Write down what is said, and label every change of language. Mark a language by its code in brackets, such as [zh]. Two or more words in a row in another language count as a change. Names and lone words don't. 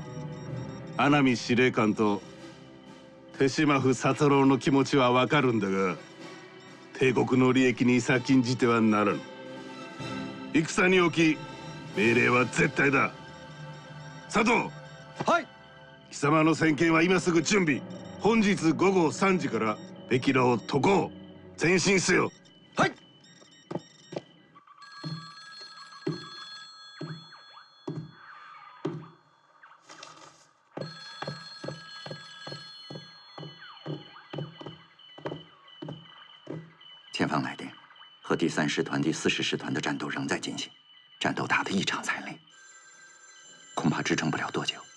[ja] 穴見司令官と手島府佐太郎の気持ちはわかるんだが、帝国の利益に先んじてはならぬ。戦におき命令は絶対だ。佐藤。はい。貴様の先見は今すぐ準備。本日午後3時からベキラを渡航前進せよ。はい。 [zh] 前方来电，和第3师团、第40师团的战斗仍在进行，战斗打得异常惨烈，恐怕支撑不了多久。